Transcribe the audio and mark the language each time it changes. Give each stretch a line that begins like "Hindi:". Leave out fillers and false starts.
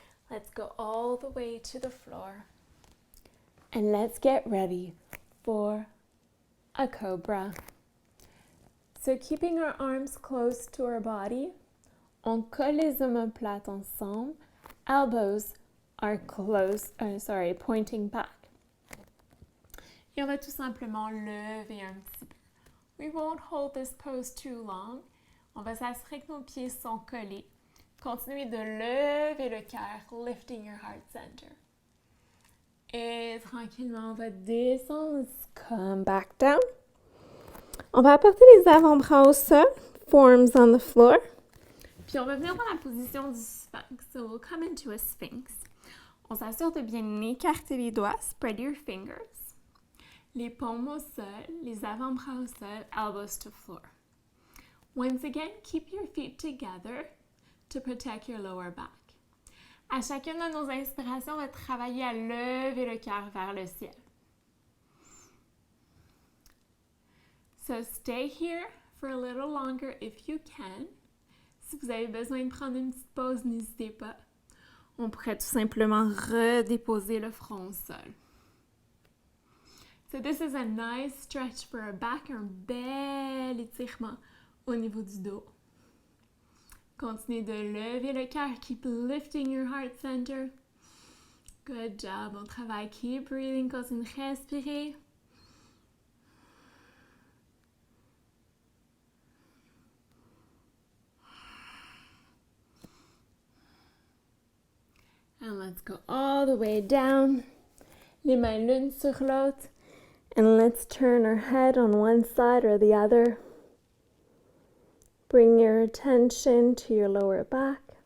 English: Let's go all the way to the floor. And let's get ready for a cobra. So keeping our arms close to our body,
French: on colle les omoplates ensemble,
English: elbows are pointing back.
French: Et on va tout simplement lever un petit peu.
English: We won't hold this pose too long.
French: On va s'assurer que nos pieds sont collés. Continuez de lever le cœur,
English: lifting your heart center.
French: Et tranquillement, on va descendre.
English: Let's come back down.
French: On va apporter les avant-bras au sol,
English: forms on the floor.
French: Puis on va venir dans la position du Sphinx.
English: So we'll come into a Sphinx.
French: On s'assure de bien écarter les doigts.
English: Spread your fingers.
French: Les paumes au sol, les avant-bras au sol,
English: elbows to floor. Once again, keep your feet together to protect your lower back.
French: À chacune de nos inspirations, on va travailler à lever le cœur vers le ciel.
English: So stay here for a little longer if you can.
French: Si vous avez besoin de prendre une petite pause, n'hésitez pas. On pourrait tout simplement redéposer le front au sol.
English: So this is a nice stretch for our back,
French: un bel étirement au niveau du dos. Continuez de lever le cœur.
English: Keep lifting your heart center. Good job.
French: On travaille.
English: Keep breathing.
French: Continuez de respirer.
English: And let's go all the way down.
French: Les mains l'une sur l'autre.
English: And let's turn our head on one side or the other. Bring your attention to your lower back.